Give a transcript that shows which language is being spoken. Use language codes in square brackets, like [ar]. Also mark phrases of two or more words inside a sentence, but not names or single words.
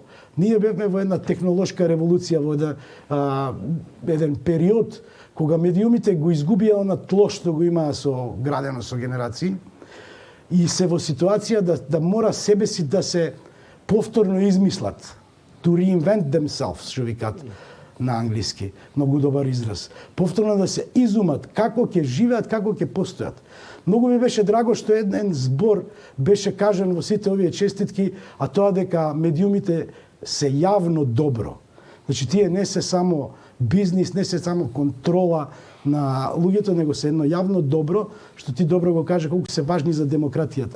[mk] Ние бевме во една технолошка револуција, во еден период кога медиумите го изгубија она тло што го имаа градено со генерации и се во ситуација да мора себе си да се повторно измислат. [en] To reinvent themselves, [mk] што викат на англиски. Многу добар израз. Повторно да се изумат како ќе живеат, како ќе постојат. Многу ми беше драго што еден збор беше кажан во сите овие честитки, а тоа дека медиумите се јавно добро. Значи, тие не се само бизнис, не се само контрола на луѓето, него се едно јавно добро, што ти добро го кажа колку се важни за демократијата.